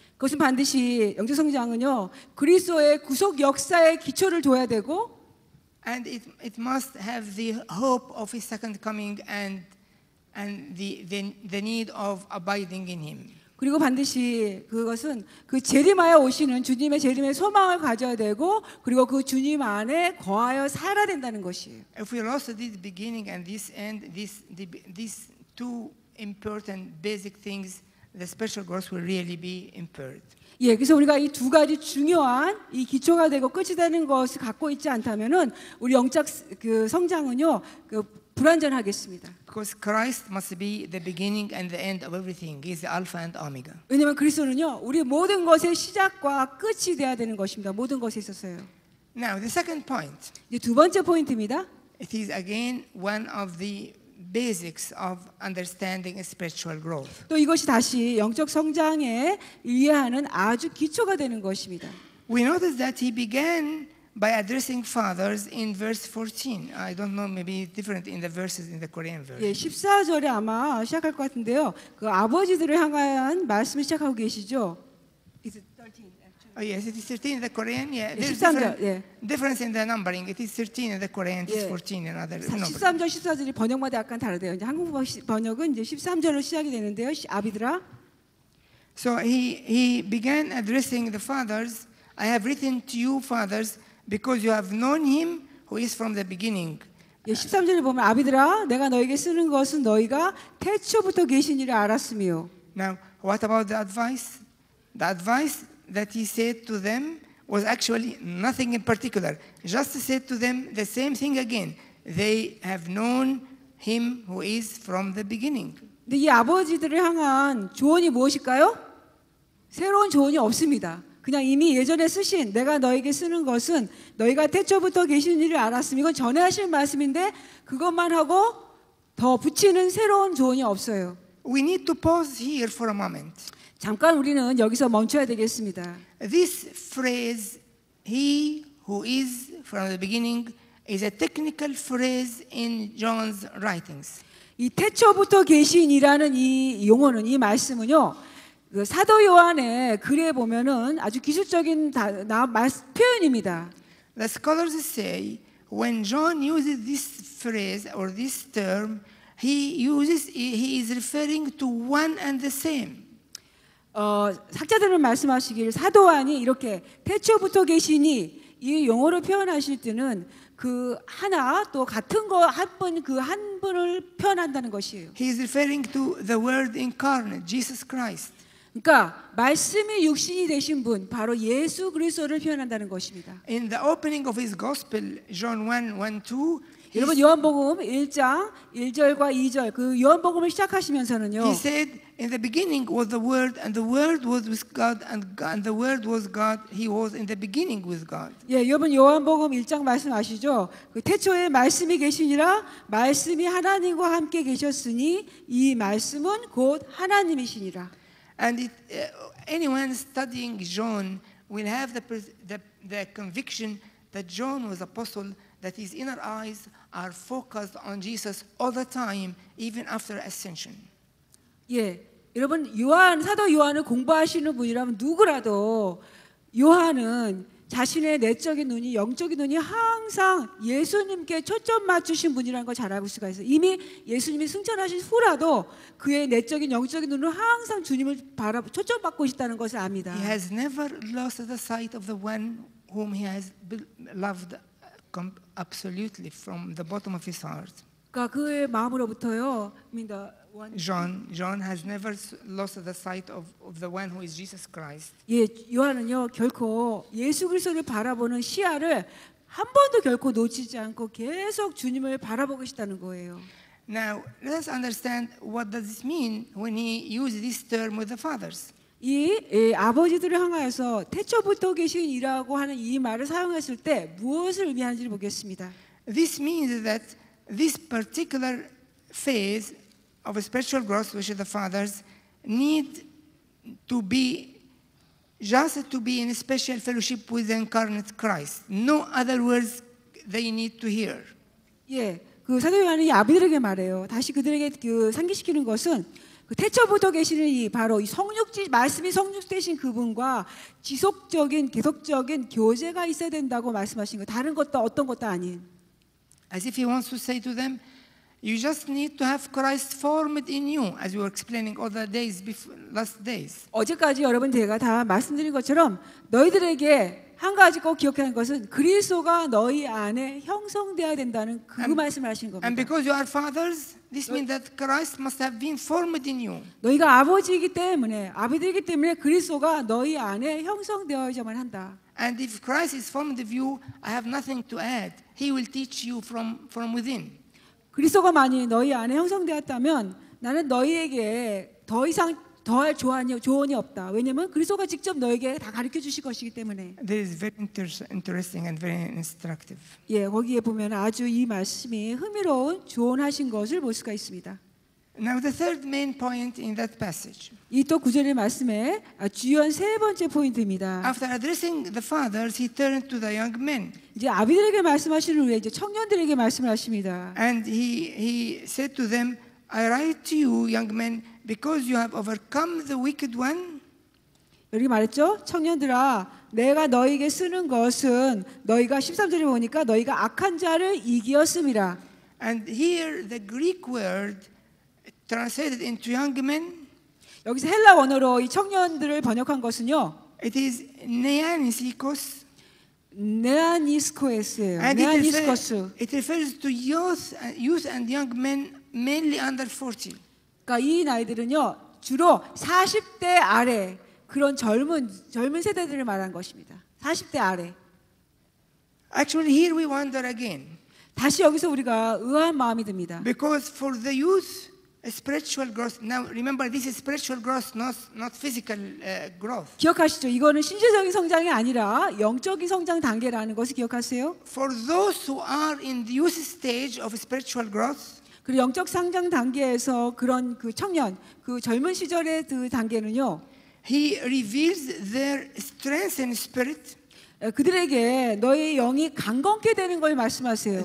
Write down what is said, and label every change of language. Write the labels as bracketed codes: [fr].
[ko] 그것은 반드시 영적 성장은요, 그리스도의 구속 역사의 기초를 둬야 되고, [en] and it must have the hope of His second coming and the need of abiding in Him. [ko] 그리고 반드시 그것은 그 재림하여 오시는 주님의 재림의 소망을 가져야 되고, 그리고 그 주님 안에 거하여 살아야 된다는 것이에요. [en] If we lost this beginning and this end, these two important basic things, the spiritual growth will really be impaired. [ko] 예, 그래서 우리가 이 두 가지 중요한 이 기초가 되고 끝이 되는 것을 갖고 있지 않다면은 우리 영적 그 성장은요, 불완전하겠습니다. [en] Because Christ must be the beginning and the end of everything. He is the Alpha and Omega. [ko] 왜냐하면 그리스도는요, 우리 모든 것의 시작과 끝이 돼야 되는 것입니다. 모든 것에 있어서요. [en] Now, the second point. [ko] 이제 두 번째 포인트입니다. [en] It is again one of the basics of understanding spiritual growth. [ko] 또 이것이 다시 영적 성장에 이해하는 아주 기초가 되는 것입니다. [en] We notice that he began by addressing fathers in verse 14. I don't know, maybe different in the verses in the Korean version. [ko] 예, 14절에 아마 시작할 것 같은데요. 그 아버지들을 향한 말씀을 시작하고 계시죠. [en] Is it 13? Oh yes, it is 13 in the Korean. Yeah, there's [ko] 13절. 예. [en] difference in the numbering. It is 13 in the Korean. It is [ko] 예. [en] 14 in other numbering. [ko] 13절, 14절이 번역마다 약간 다르대요. 이제 한국 번역은 이제 13절로 시작이 되는데요. 아비들아. [en] So he began addressing the fathers. I have written to you, fathers, because you have known him who is from the beginning. [ko] 예, 13절에 보면 아비들아, 내가 너에게 쓰는 것은 너희가 태초부터 계신 일을 알았으며. [en] Now, what about the advice? The advice that he said to them was actually nothing in particular. Just said to them the same thing again. They have known him who is from the beginning. [ko] 근데 이 아버지들을 향한 조언이 무엇일까요? 새로운 조언이 없습니다. 그냥 이미 예전에 쓰신 내가 너에게 쓰는 것은 너희가 태초부터 계신 일을 알았음. 이건 전에 하신 말씀인데 그것만 하고 더 붙이는 새로운 조언이 없어요. [en] We need to pause here for a moment. [ko] 잠깐 우리는 여기서 멈춰야 되겠습니다. [en] This phrase, he who is from the beginning, is a technical phrase in John's writings. [ko] 이 태초부터 계신이라는 이 용어는, 이 말씀은요, 그 사도 요한의 글에 보면은 아주 기술적인 표현입니다. [en] The scholars say when John uses this phrase or this term, he is referring to one and the same. [ko] 학자들은 말씀하시길 사도 요한이 이렇게 태초부터 계시니 이 용어로 표현하실 때는 그 하나 또 같은 거 한 분을 표현한다는 것이에요. [en] He is referring to the Word incarnate, Jesus Christ. [ko] 그러니까 말씀이 육신이 되신 분 바로 예수 그리스도를 표현한다는 것입니다. [en] In the opening of his gospel, John 1:1-2, [ko] 여러분 요한복음 1장 1절과 2절 그 요한복음을 시작하시면서는요. [en] he said, "In the beginning was the Word, and the Word was with God, and the Word was God. He was in the beginning with God." [ko] 예, 여러분 요한복음 1장 말씀 아시죠? 그 태초에 말씀이 계시니라 말씀이 하나님과 함께 계셨으니 이 말씀은 곧 하나님이시니라. [en] And anyone studying John will have the conviction that John was apostle, that his inner eyes are focused on Jesus all the time, even after ascension. [ko] 예, 여러분 사도 요한을 공부하시는 분이라면 누구라도 요한은 자신의 내적인 눈이 영적인 눈이 항상 예수님께 초점 맞추신 분이라는 걸 잘 알 수가 있어요. 이미 예수님이 승천하신 후라도 그의 내적인 영적인 눈은 항상 주님을 초점 받고 있다는 것을 압니다. [en] He has never lost the sight of the one whom he has loved absolutely from the bottom of his heart. [ko] 그러니까 그의 마음으로부터요. [en] John has never lost the sight of the one who is Jesus Christ. [ko] 예, 요한은요 결코 예수 그리스도를 바라보는 시야를 한 번도 결코 놓치지 않고 계속 주님을 바라보고 계시다는 거예요. [en] Now let us understand what does this mean when he used this term with the fathers. [ko] 이 아버지들을 향하여서 태초부터 계신 이라고 하는 이 말을 사용했을 때 무엇을 의미하는지를 보겠습니다. [en] This means that this particular phase of spiritual growth, which the fathers need to be just to be in special fellowship with the incarnate Christ. No other words they need to hear. [ko] 예, 그 사도 요한이 아비들에게 말해요. 다시 그들에게 상기시키는 것은 그 태초부터 계시는 이 바로 이 말씀이 성육되신 그분과 지속적인 계속적인 교제가 있어야 된다고 말씀하신 거. 다른 것도 어떤 것도 아닌. [en] As if he wants to say to them, you just need to have Christ formed in you, as we were explaining all the days before, last days. [ko] 어제까지 여러분 제가 다 말씀드린 것처럼 너희들에게 한 가지 꼭 기억해야 하는 것은 그리스도가 너희 안에 형성되어야 된다는 그 말씀을 하신 겁니다. [en] And because you are fathers, this means that Christ must have been formed in you. [ko] 너희가 아버지이기 때문에 아비들이기 때문에 그리스도가 너희 안에 형성되어야만 한다. [en] And if Christ is formed of you, I have nothing to add. He will teach you from within. [ko] 그리스도가 만일 너희 안에 형성되었다면 나는 너희에게 더 이상 더할 조언이 없다. 왜냐하면 그리스도가 직접 너에게 다 가르쳐 주실 것이기 때문에. [en] That is very interesting and very instructive. [ko] 예, 거기에 보면 아주 이 말씀이 흥미로운 조언하신 것을 볼 수가 있습니다. [en] Now the third main point in that passage. [ko] 이 또 구절의 말씀의 주요한 세 번째 포인트입니다. [en] After addressing the fathers, he turned to the young men. [ko] 이제 아비들에게 말씀하시는 후에 이제 청년들에게 말씀을 하십니다. [en] And he said to them, I write to you, young men, because you have overcome the wicked one. [ko] 여기 말했죠? 청년들아, 내가 너희에게 쓰는 것은 너희가 13절에 보니까 너희가 악한 자를 이기었음이라. [en] And here the Greek word translated into young men. [ko] 여기서 헬라 원어로 이 청년들을 번역한 것은요. [en] It is neanisikos. [ko] 네아니스코스예요. 네아니스코스. [en] It refers to youth and young men mainly under 40. [ko] 그러니까 이 나이들은요 주로 40대 아래 그런 젊은 세대들을 말한 것입니다. 40대 아래. [en] Actually, here we wonder again. [ko] 다시 여기서 우리가 의아한 마음이 듭니다. [en] Because for the youth, spiritual growth. Now, remember, this is spiritual growth, not physical growth. [ko] 기억하시죠? 이거는 신체적인 성장이 아니라 영적인 성장 단계라는 것을 기억하세요? [en] For those who are in the youth stage of spiritual growth. [ko] 그리고 영적 성장 단계에서 그런 그 청년, 그 젊은 시절의 그 단계는요. [en] He reveals their strength and spirit. [ko] 그들에게 너의 영이 강건케 되는 걸 말씀하세요.